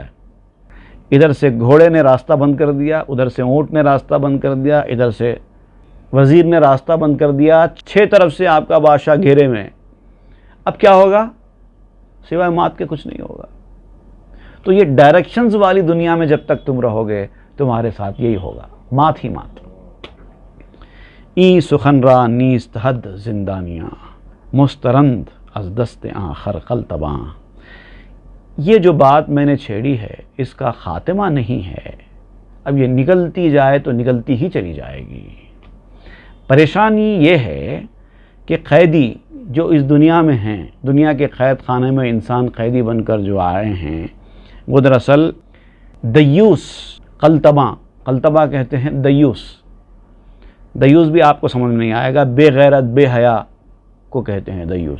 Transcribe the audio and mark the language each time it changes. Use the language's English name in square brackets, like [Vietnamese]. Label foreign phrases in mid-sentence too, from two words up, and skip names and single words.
[Urdu] ادھر سے گھوڑے نے راستہ بند کر دیا، ادھر سے اونٹ نے راستہ بند کر دیا، ادھر سے وزیر نے راستہ بند کر دیا. 6 طرف سے آپ کا بادشاہ گھیرے میں. اب کیا ہوگا؟ سوائے مات کے کچھ نہیں ہوگا. تو یہ ڈائریکشنز والی دنیا میں جب تک تم رہو گے تمہارے ساتھ یہی ہوگا، مات ہی مات. [Persian] ای سخن را نیست حد زندانیاں، مسترند از دست آخر قلتباں. [Urdu] یہ جو بات میں نے چھیڑی ہے اس کا خاتمہ نہیں ہے، اب یہ نکلتی جائے تو نکلتی ہی چلی جائے گی۔ پریشانی یہ ہے کہ قیدی جو اس دنیا میں ہیں، دنیا کے قید خانے میں انسان قیدی بن کر جو آئے ہیں، وہ دراصل دیوس، قلتبہ کہتے ہیں دیوس بھی آپ کو سمجھ نہیں آئے گا، بے غیرت بے حیا کو کہتے ہیں دیوس۔